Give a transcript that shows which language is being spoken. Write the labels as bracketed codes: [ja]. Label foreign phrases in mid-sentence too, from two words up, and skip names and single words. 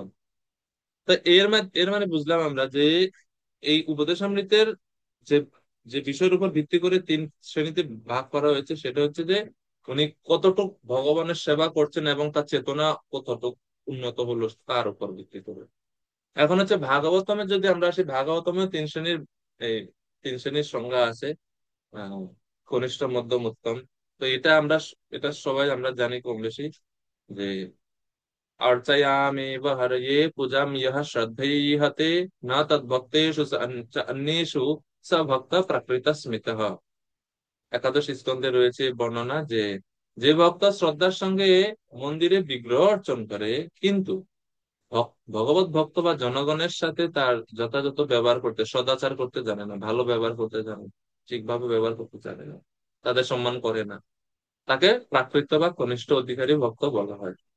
[bn] তো এর মানে বুঝলাম আমরা যে এই উপদেশামৃতের যে যে বিষয়ের উপর ভিত্তি করে 3 শ্রেণীতে ভাগ করা হয়েছে, সেটা হচ্ছে যে উনি কতটুক ভগবানের সেবা করছেন এবং তার চেতনা কতটুক উন্নত হলো তার উপর ভিত্তি করে। এখন হচ্ছে ভাগবতমে যদি আমরা আসি, ভাগবতমে 3 শ্রেণীর এই 3 শ্রেণীর সংজ্ঞা আছে, আহ, কনিষ্ঠ, মধ্যম, উত্তম। তো এটা সবাই আমরা জানি কম বেশি, যে [sa] अर्चयामेव हरये पूजां यः श्रद्धैहते न तद्भक्तेषु च अन्येषु स भक्त प्रकृत स्मितः। [bn] একাদশ স্কন্ধে রয়েছে বর্ণনা যে যে ভক্ত শ্রদ্ধার সঙ্গে মন্দিরে বিগ্রহ অর্চন করে, কিন্তু ভগবত ভক্ত বা জনগণের সাথে তার যথাযথ ব্যবহার করতে, সদাচার করতে জানে না, ভালো ব্যবহার করতে জানে না, ঠিকভাবে ব্যবহার করতে জানে না, তাদের সম্মান করে না, তাকে প্রাকৃত বা কনিষ্ঠ অধিকারী ভক্ত বলা হয়।